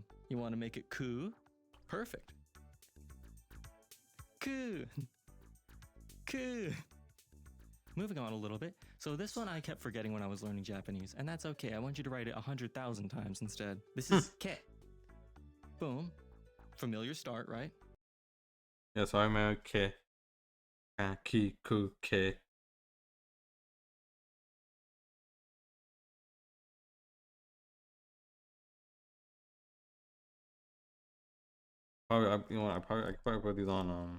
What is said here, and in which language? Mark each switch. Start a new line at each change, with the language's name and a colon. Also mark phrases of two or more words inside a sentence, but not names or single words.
English: You want to make it ku? Perfect. Ku. Ku. Moving on a little bit. So this one I kept forgetting when I was learning Japanese, and that's okay. I want you to write it 100,000 times instead. This is ke. Boom. Familiar start, right? Yeah, so I remember ke, ki, ku, ke. Probably, you know, I could probably put these on.